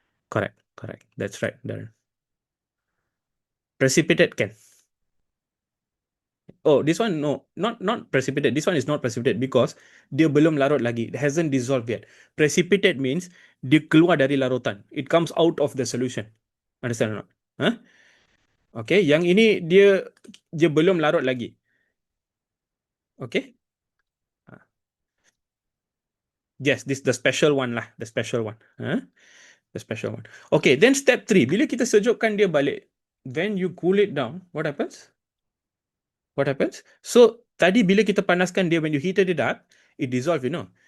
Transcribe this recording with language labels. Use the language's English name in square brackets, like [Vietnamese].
[English] Correct. That's right, Darren. Precipitate can. Oh, this one no, not precipitate. This one is not precipitate because [Malay] dia belum larut lagi. [English] It hasn't dissolved yet. Precipitate means [Malay] dia keluar dari larutan. [English] It comes out of the solution. Understand or not? Huh? [Malay] Okay, yang ini dia belum larut lagi. Okay? [English] Yes, this the special one lah, the special one. The special one. Okay, then step 3. [Malay] Bila kita sejukkan dia balik, [English] when you cool it down, what happens? What happens? So, [Malay] tadi bila kita panaskan dia, [English] when you heated it up, it dissolve, you know.